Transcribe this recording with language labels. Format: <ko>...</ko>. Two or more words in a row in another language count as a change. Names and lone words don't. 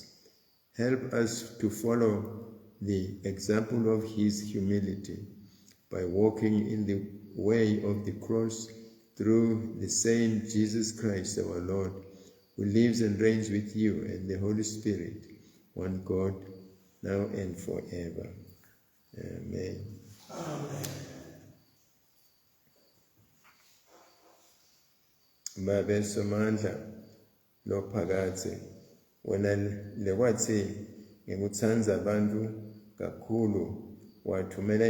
<en>Help us to follow the example of his humility by walking in the way of the cross through the same Jesus Christ our Lord, who lives and reigns with you and the Holy Spirit, one God, now and forever. Amen.</en> <ss>Babe Somandla lophakathi wena lekwathi ngikuthanza abantu kakhulu wathumela</ss>